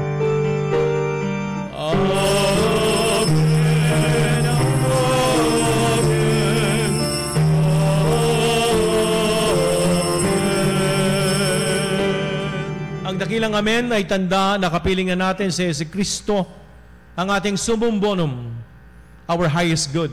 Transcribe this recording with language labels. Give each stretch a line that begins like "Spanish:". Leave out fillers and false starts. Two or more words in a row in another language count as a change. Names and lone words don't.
Filipino: Amen. Amen. Ang dakilang amen ay tanda na kapilingan natin si Kristo, ang ating
Latin: summum bonum,
English: our highest good.